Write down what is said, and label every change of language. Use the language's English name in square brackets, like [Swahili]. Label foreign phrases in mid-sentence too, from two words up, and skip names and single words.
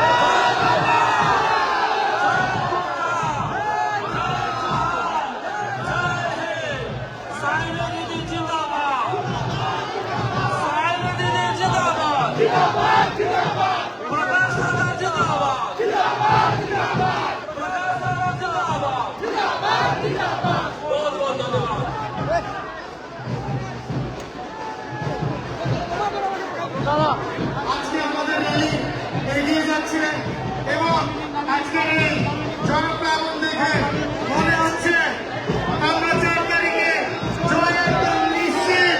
[Hindi] साइना दिदी जिन्दाबाद, साइना दिदी जिन्दाबाद, जिन्दाबाद जिन्दाबाद, प्रकाश दादा जिन्दाबाद, जिन्दाबाद जिन्दाबाद, प्रकाश दादा जिन्दाबाद, जिन्दाबाद जिन्दाबाद। बहुत बहुत धन्यवाद। [Bangla] আজকে আমাদের র্যালি এগিয়ে যাচ্ছে এবং আজকের এই জনপ্লাবন দেখে মনে হচ্ছে আমরা 4 তারিখে জয় একদম নিশ্চিত।